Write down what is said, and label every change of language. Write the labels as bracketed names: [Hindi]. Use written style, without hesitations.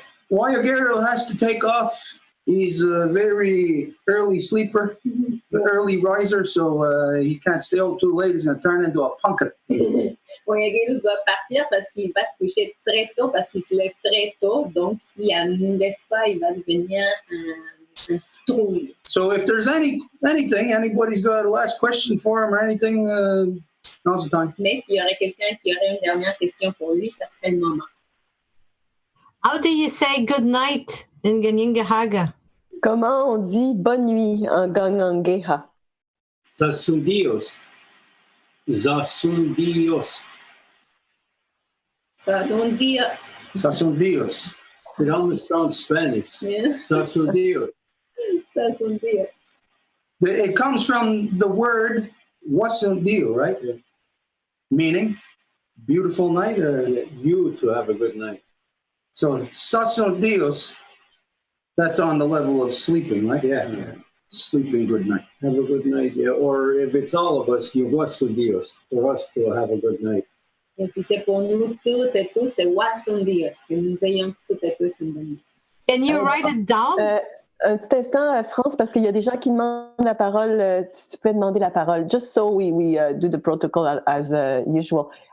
[English] Wayagerdo has to take off. He's a very early sleeper, early riser, so he can't stay out too late. He's going to turn into a punkin. [French] Wayagerdo doit partir parce qu'il va se coucher très tôt, parce qu'il se lève très tôt. Donc, s'il ne nous laisse pas, il va devenir un citrouille. [English] So if there's anything, anybody's got a last question for him or anything, now's the time. [French] Mais s'il y aurait quelqu'un qui aurait une dernière question pour lui, ça serait le moment. [English] How do you say good night in Kahnawake? [French] Comment on dit bonne nuit en Kahnawake? [Mohawk] Sasundios. Zasundios. Sasundios. Sasundios. [English] It almost sounds Spanish. Yeah. [Mohawk] Sasundios. Sasundios. [English] It comes from the word wasundio, right? Yeah. Meaning beautiful night. You to have a good night. So sasundios, that's on the level of sleeping, right? Yeah. Sleeping good night. Have a good night. Yeah. Or if it's all of us, you wasundios. For us to have a good night. [French] Et si c'est pour nous toutes et tous, c'est wasundios, que nous ayons toutes et tous une bonne nuit. [English] Can you write it down? [French] Un petit instant, France, parce qu'il y a des gens qui demandent la parole. Si tu peux demander la parole. [English] Just so we do the protocol as usual.